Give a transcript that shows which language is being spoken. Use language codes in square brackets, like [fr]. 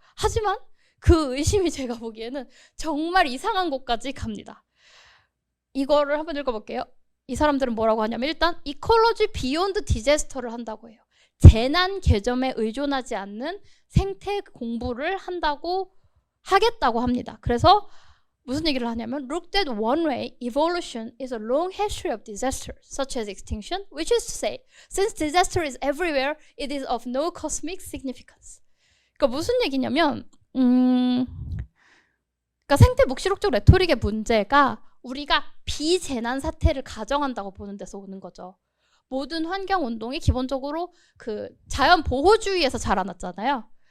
[ko] 하지만 그 의심이 제가 보기에는 정말 이상한 곳까지 갑니다. 이거를 한번 읽어볼게요. 이 사람들은 뭐라고 하냐면, 일단 이콜로지 비욘드 디제스터를 한다고 해요. 재난 개념에 의존하지 않는 생태 공부를 하겠다고 합니다. 그래서 무슨 얘기를 하냐면, [en] Looked at one way, evolution is a long history of disasters, such as extinction, which is to say, since disaster is everywhere, it is of no cosmic significance. [ko] 그러니까 무슨 얘기냐면, 그러니까 생태 묵시록적 레토릭의 문제가 우리가 비재난 사태를 가정한다고 보는 데서 오는 거죠. 모든 환경 운동이 기본적으로 그 자연 보호주의에서 자라났잖아요.